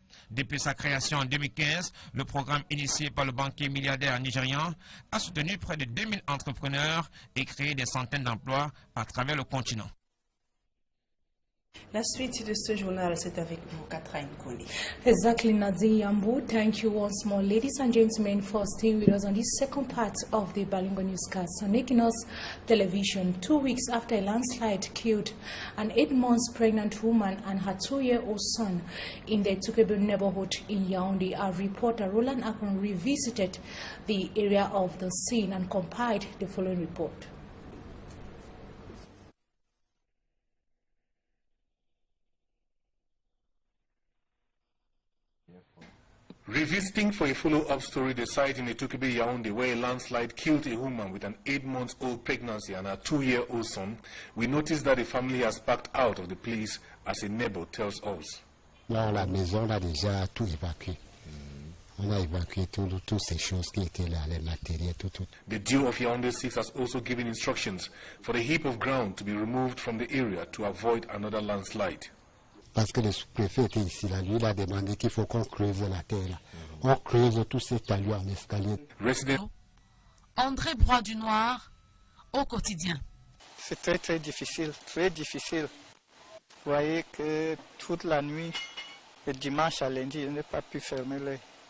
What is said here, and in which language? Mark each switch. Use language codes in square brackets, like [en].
[fr] Depuis sa création en 2015, le programme initié par le banquier milliardaire nigérian a soutenu près de 2000 entrepreneurs et créé des centaines d'emplois à travers le continent. La suite de ce journal, c'est avec vous, Catherine Kone. [en] Exactly, Nadine Yambou. Thank you once more, ladies and gentlemen, for staying with us on this second part of the Bilingual Newscast on Equinos Television. 2 weeks after a landslide killed an 8 months pregnant woman and her 2-year-old son in the Tukebe neighborhood in Yaoundé, our reporter Roland Akon revisited the area of the scene and compiled the following report. Revisiting for a follow-up story, the site in Etukebe, Yaoundé, where a landslide killed a woman with an 8-month-old pregnancy and a 2-year-old son, we noticed that the family has backed out of the place, as a neighbor tells us. [fr] Dans la maison, on a déjà tout évacué. On a évacué toutes ces choses qui étaient là, les matériels, tout. [en] The Dew of Yaoundé 6 has also given instructions for the heap of ground to be removed from the area to avoid another landslide. [fr] Parce que le sous-préfet était ici, là, lui, il a demandé qu'il faut qu'on creuse la terre. Là. On creuse tout ces talus en escalier. André Broy du Noir, au quotidien. C'est très très difficile, très difficile. Vous voyez que toute la nuit, le dimanche à lundi, je n'ai pas pu fermer l'œil.